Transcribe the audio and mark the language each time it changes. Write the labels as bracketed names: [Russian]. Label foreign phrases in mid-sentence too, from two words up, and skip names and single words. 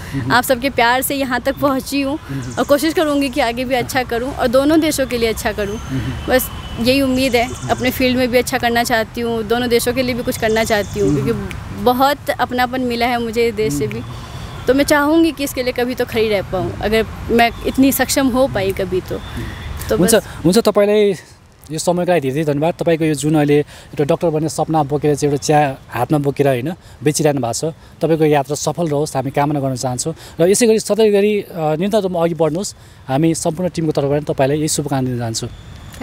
[Hindi] आप सबके प्यार से यहाँ तक पहुँची हूँ और कोशिश करूँगी कि आगे भी अच्छा करूँ और दोनों देशों के लिए अच्छा करूँ। बस यही उम्मीद है। अपने फील्ड में भी अच्छा करना चाहती हूँ, दोनों देशों के लिए भी कुछ करना चाहती हूँ, क्योंकि बहुत अपनापन मिला है मुझे इस देश से भी। तो मैं चाहूँगी कि इसके लिए कभी तो खड़ी रह पाऊँ, अगर मैं इतनी सक्षम हो पाई कभी तो [Nepali] हुन्छ। तपाईँलाई यो समयको लागि धेरै धन्यवाद। तपाईँको यो जुन अहिले एउटा डक्टर बन्ने सपना बोकेर चाहिँ एउटा चिया हातमा बोकेर होइन बेचिरहनु भएको छ, तपाईँको यात्रा सफल रहोस् हामी कामना गर्न चाहन्छौँ। र यसै गरी सधैँ गरी निरन्तर रूपमा अघि बढ्नुहोस्। हामी सम्पूर्ण टिमको तर्फबाट तपाईँलाई यही शुभकामना दिन चाहन्छु।